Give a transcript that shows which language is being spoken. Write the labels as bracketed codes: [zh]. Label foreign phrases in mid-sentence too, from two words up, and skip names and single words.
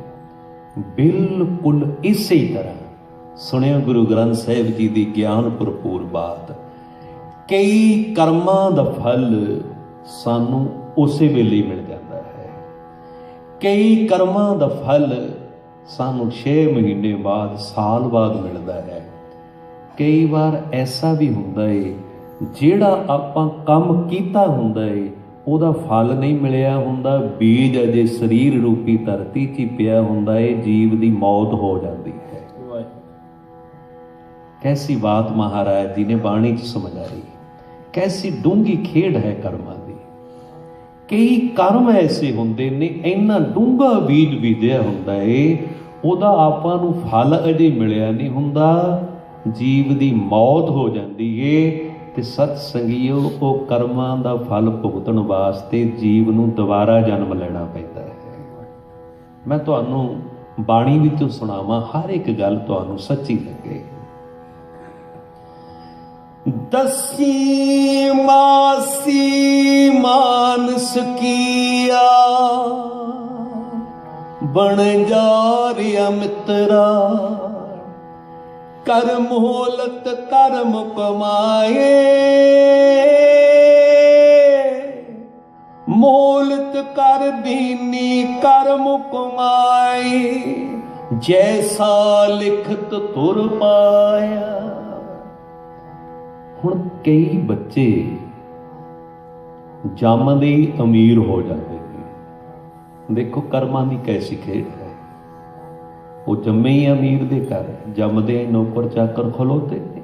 [pa] ਬਿਲਕੁਲ ਇਸੇ ਹੀ ਤਰ੍ਹਾਂ ਸੁਣਿਆ ਗੁਰੂ ਗ੍ਰੰਥ ਸਾਹਿਬ ਜੀ ਦੀ ਗਿਆਨ ਭਰਪੂਰ ਬਾਤ, ਕਈ ਕਰਮਾਂ ਦਾ ਫਲ ਸਾਨੂੰ ਉਸੇ ਵੇਲੇ ਹੀ ਮਿਲ ਜਾਂਦਾ ਹੈ, ਕਈ ਕਰਮਾਂ ਦਾ ਫਲ ਸਾਨੂੰ 6 ਮਹੀਨੇ ਬਾਅਦ ਸਾਲ ਬਾਅਦ ਮਿਲਦਾ ਹੈ। ਕਈ ਵਾਰ ਐਸਾ ਵੀ ਹੁੰਦਾ ਏ ਜਿਹੜਾ ਆਪਾਂ ਕੰਮ ਕੀਤਾ ਹੁੰਦਾ ਏ ਉਹਦਾ ਫਲ ਨਹੀਂ ਮਿਲਿਆ ਹੁੰਦਾ, ਬੀਜ ਅਜੇ ਸਰੀਰ ਰੂਪੀ ਧਰਤੀ 'ਚ ਹੀ ਪਿਆ ਹੁੰਦਾ ਏ, ਜੀਵ ਦੀ ਮੌਤ ਹੋ ਜਾਂਦੀ ਹੈ। ਕੈਸੀ ਬਾਤ ਮਹਾਰਾਜ ਜੀ ਨੇ ਬਾਣੀ ਚ ਸਮਝਾਈ, ਕੈਸੀ ਡੂੰਗੀ ਖੇਡ ਹੈ ਕਰਮਾਂ ਦੀ। ਕਈ ਕਰਮ ਐਸੇ ਹੁੰਦੇ ਨੇ ਇੰਨਾ ਡੂੰਗਾ ਬੀਜ ਬੀਜਿਆ ਹੁੰਦਾ ਹੈ, ਉਹਦਾ ਆਪਾਂ ਨੂੰ ਫਲ ਅਜੇ ਮਿਲਿਆ ਨਹੀਂ ਹੁੰਦਾ, ਜੀਵ ਦੀ ਮੌਤ ਹੋ ਜਾਂਦੀ ਏ। ਤੇ ਸਤ ਸੰਗੀਓ ਉਹ ਕਰਮਾਂ ਦਾ ਫਲ ਭੁਗਤਣ ਵਾਸਤੇ ਜੀਵ ਨੂੰ ਦੁਬਾਰਾ ਜਨਮ ਲੈਣਾ ਪੈਂਦਾ ਹੈ। ਮੈਂ ਤੁਹਾਨੂੰ ਬਾਣੀ ਵਿੱਚੋਂ ਸੁਣਾਵਾਂ, ਹਰ ਇੱਕ ਗੱਲ ਤੁਹਾਨੂੰ ਸੱਚੀ ਲੱਗੇ। ਦਸੀ ਮਾਸੀ ਮਾਨਸ ਕੀਆ ਬਨ ਜਾ ਰਿਆ ਮਿਤ੍ਰਾ, ਕਰ ਮੋਹਲਤ ਕਰਮ ਕਮਾਏ, ਮੋਹਲਤ ਕਰ ਦੀਨੀ ਕਰਮ ਕਮਾਏ, ਜੈਸਾ ਲਿਖਤ ਤੁਰ ਪਾਇਆ। ਹੁਣ ਕਈ ਬੱਚੇ ਜੰਮਦੇ ਹੀ ਅਮੀਰ ਹੋ ਜਾਂਦੇ ਨੇ। ਦੇਖੋ ਕਰਮਾਂ ਦੀ ਕੈਸੀ ਖੇਡ ਹੈ। ਉਹ ਜੰਮੇ ਹੀ ਅਮੀਰ ਦੇ ਘਰ, ਜੰਮਦੇ ਨੌਕਰ ਚਾਕਰ ਖਲੋਤੇ ਨੇ।